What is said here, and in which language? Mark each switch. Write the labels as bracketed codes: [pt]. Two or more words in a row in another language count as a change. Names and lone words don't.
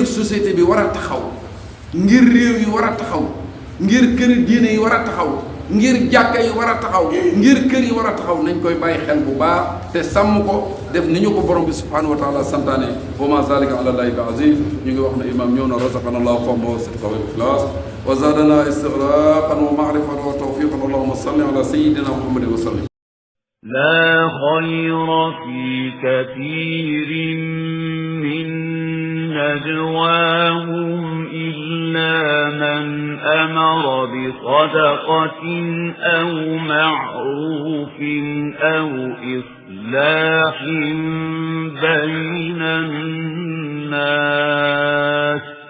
[wo] société bi war a taxaw ngir réew yi war a taxaw ngir këri diine yi war a taxaw ngir jàkka yi war a taxaw ngir kër yi war a taxaw nañ koy bàyyi xel bu baax te sàmm ko def ni ñu ko borom bi [ar] سبحانه وتعالى [wo] santaane [ar] وما ذلك على الله بعزيز [wo] ñu ngi wax ne imam ñëw na [ar] رزقنا الله فهما وصدقا والإخلاص وزادنا استغراقا ومعرفة وتوفيقا اللهم صل على سيدنا محمد وسلم لا خير في كثير من نجواهم إلا من أمر بصدقة أو معروف أو إصلاح بين الناس